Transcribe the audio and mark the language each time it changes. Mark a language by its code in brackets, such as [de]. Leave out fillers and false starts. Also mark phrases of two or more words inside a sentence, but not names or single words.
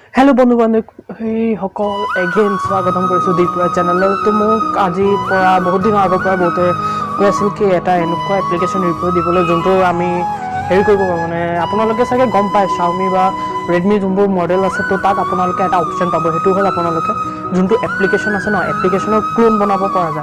[as] হেলো বন্ধু বান্ধৱ এগেইন স্বাগতম কৰিছোঁ দীপুৰা চেনেল। तो মোক আজিৰ পৰা বহুত দিনৰ আগৰ পৰা বহুতে কৈ আছিল কি এটা এনেকুৱা এপ্লিকেশ্যন ৰিভিউ দিবলৈ যোনটো আমি হেৰি কৰিব পাৰোঁ, মানে আপোনালোকে চাগে গম পায় Xiaomi বা Redmi যোনবোৰ মডেল আছে তো তাত আপোনালোকে এটা অপশ্যন পাব, সেইটো হ'ল আপোনালোকে যোনটো এপ্লিকেশ্যন আছে ন এপ্লিকেশ্যনৰ ক্লোন বনাব পৰা যায়।